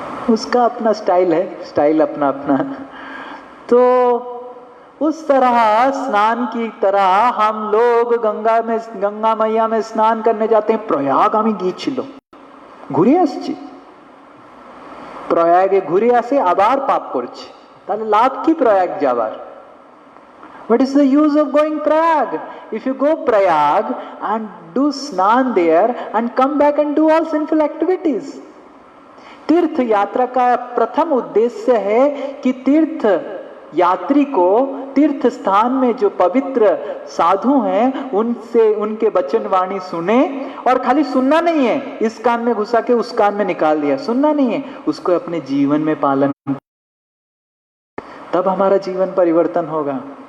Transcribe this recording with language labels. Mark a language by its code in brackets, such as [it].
[hi] उसका अपना स्टाइल है, स्टाइल अपना अपना। तो उस तरह स्नान की तरह हम लोग गंगा मैया में स्नान करने जाते हैं। प्रयाग हमें गीचिल घुरे [bn] আসছি, প্রয়াগে ঘুরে আসে আবার পাপ করছে, তাহলে লাভ কি প্রয়াগ যাবার? [en] What is the use of going Prayag? If you go Prayag and do snan there and come back and do all sinful activities. [hi] तीर्थ यात्रा का प्रथम उद्देश्य है कि तीर्थ यात्री को तीर्थ स्थान में जो पवित्र साधु हैं उनसे उनके वचन वाणी सुने। और खाली सुनना नहीं है, इस कान में घुसा के उस कान में निकाल दिया, सुनना नहीं है, उसको अपने जीवन में पालन, तब हमारा जीवन परिवर्तन होगा।